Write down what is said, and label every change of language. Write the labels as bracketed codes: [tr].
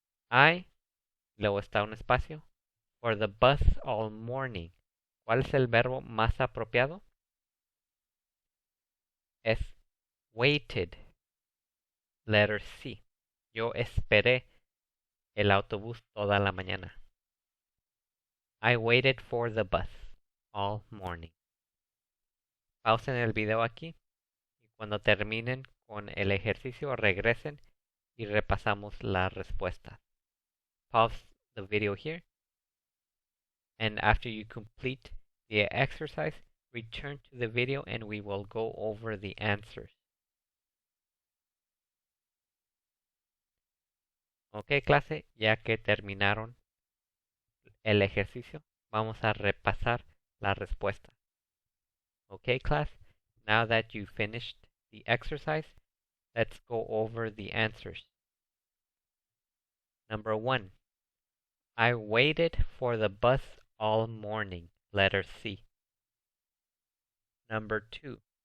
[en] I, [es] luego está un espacio, [en] for the bus all morning. [es] ¿Cuál es el verbo más apropiado? [en] Es waited. Letter C. [es] Yo esperé el autobús toda la mañana. [en] I waited for the bus all morning. [es] Pausen el video aquí y cuando terminen con el ejercicio regresen y repasamos la respuesta. [en] Pause the video here, and after you complete the exercise, return to the video and we will go over the answers. [es] Ok, clase, ya que terminaron el ejercicio, vamos a repasar la respuesta. [en] Ok, class, now that you finished the exercise, let's go over the answers. Number 1. I waited for the bus all morning. Letter C. Number 2.